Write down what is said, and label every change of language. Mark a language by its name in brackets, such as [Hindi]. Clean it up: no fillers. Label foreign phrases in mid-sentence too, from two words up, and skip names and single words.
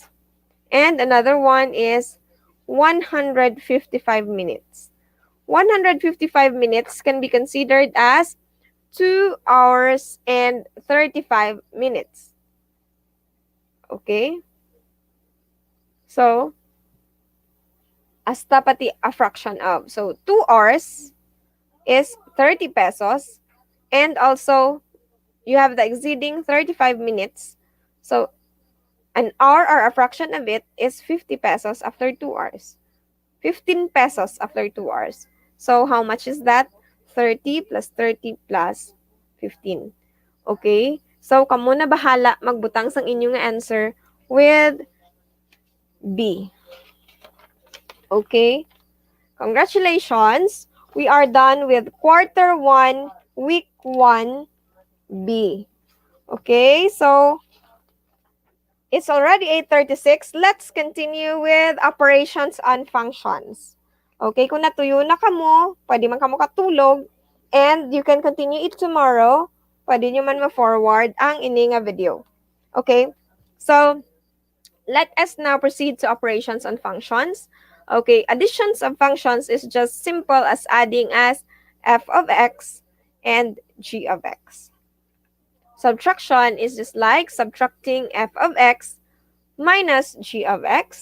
[English] And another one is 155 minutes. 155 minutes can be considered as 2 hours and 35 minutes. Okay? So, [Hiligaynon] hasta pati [English] a fraction of. So, 2 hours is 30 pesos. And also, you have the exceeding 35 minutes. So, an hour or a fraction of it is 50 pesos after 2 hours. 15 pesos after 2 hours. So, how much is that? 30 plus 30 plus 15. Okay? So, [Hiligaynon] kamo na bahala magbutang sang inyong [English] answer with B. Okay? Congratulations! We are done with quarter 1, week 1, B. Okay? So, it's already 8:36. Let's continue with operations and functions. [Hiligaynon] Okay, kung natuyo na kamo, pwede man kamo katulog, [English] and you can continue it tomorrow. [Hiligaynon] Pwede nyo man ma-forward ang ini nga video. [English] Okay, so let us now proceed to operations and functions. Okay, additions of functions is just simple as adding as f of x and g of x. Subtraction is just like subtracting f of x minus g of x.